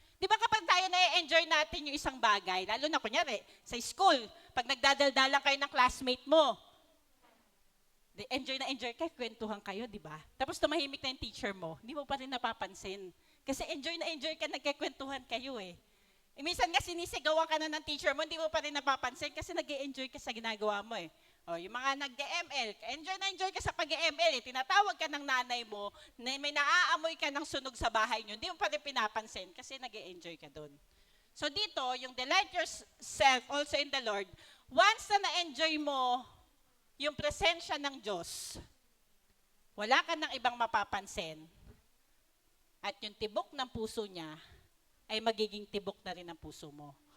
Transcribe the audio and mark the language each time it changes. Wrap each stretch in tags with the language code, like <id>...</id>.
<tl>Di ba kapag tayo na-enjoy natin yung isang bagay, lalo na kunyari, sa school, pag nagdadaldalan kayo ng classmate mo, enjoy kayo, kwentuhan kayo, di ba? Tapos tumahimik na yung teacher mo, hindi mo pa rin napapansin. Kasi enjoy ka, nagkakwentuhan kayo eh. Minsan nga sinisigawan ka na ng teacher mo, hindi mo pa rin napapansin kasi nag-enjoy ka sa ginagawa mo eh. O, yung mga nag-ML, enjoy ka sa pag-ML eh. Tinatawag ka ng nanay mo, na may naaamoy ka ng sunog sa bahay nyo, hindi mo pa rin pinapansin kasi nag-enjoy ka doon. So dito, yung</tl> <en>delight yourself also in the Lord,</en> <tl>once na na-enjoy mo yung presensya ng Diyos, wala ka ng ibang mapapansin at yung tibok ng puso niya ay magiging tibok na rin ang puso mo.</tl>